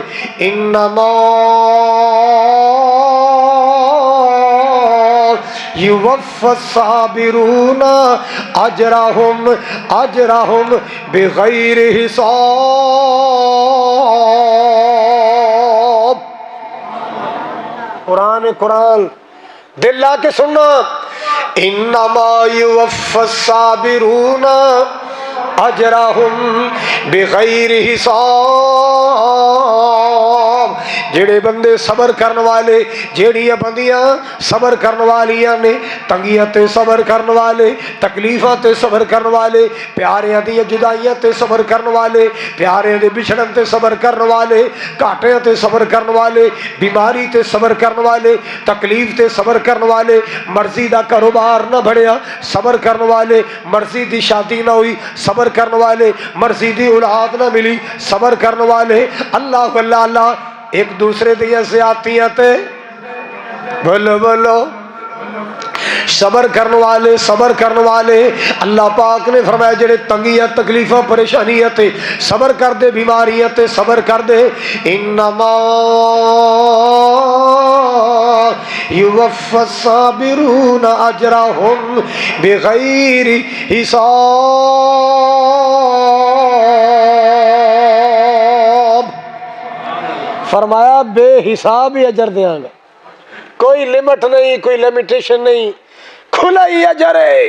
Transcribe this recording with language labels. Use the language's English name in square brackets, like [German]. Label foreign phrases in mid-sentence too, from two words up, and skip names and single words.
[Arabic] انما یوفی الصابرون اجرہم بغیر حساب۔ [Punjabi] قرآن دل لا کے سننا۔ [Arabic] انما یوفی الصابرون اجرہم بغیر حساب، [Punjabi] جڑے بندے صبر کرن والے، جیڑیاں بندیاں صبر کرن والیاں نے، تنگیاں تے صبر کرن والے، تکلیفاں تے صبر کرن والے، پیاریاں دی جدائیاں تے صبر کرن والے، پیاریاں دے بچھڑن تے صبر کرن والے، گھاٹیاں تے صبر کرن والے، بیماری تے صبر کرن والے، تکلیف تے صبر کرن والے، مرضی دا کاروبار نہ بڑھیا صبر کرن والے، مرضی دی شادی نہ ہوئی صبر کرن والے، مرضی دی اولاد نہ ملی صبر کرن والے، اللہ اللہ اللہ ایک دوسرے دیاں زیادتیاں تے بولو بولو صبر کرن والے، صبر کرن والے، اللہ پاک نے فرمایا جڑے تنگیاں تکلیفاں پریشانیاں تے صبر کر دے، بیماریاں تے صبر کر دے، [Arabic] انما یوفی الصابرون اجرهم بغیر حساب، [Punjabi] فرمایا بے حساب ہی اجر دیاں گا، کوئی لمٹ نہیں، کوئی لمیٹیشن نہیں، کھلا ہی اجر ہے۔